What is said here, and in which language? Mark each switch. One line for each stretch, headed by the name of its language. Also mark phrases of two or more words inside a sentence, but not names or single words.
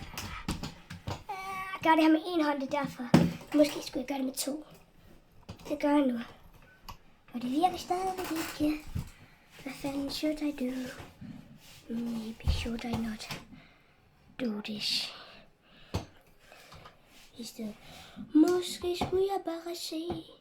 Danish: Jeg gør det her med en hånd, det er derfor. Måske skulle jeg gøre det med to. Det gør jeg nu. Og det virker stadigvæk ikke. Hvad fanden
English: should I do? Maybe should I not do this?
Danish: I stedet. Måske skulle jeg bare se.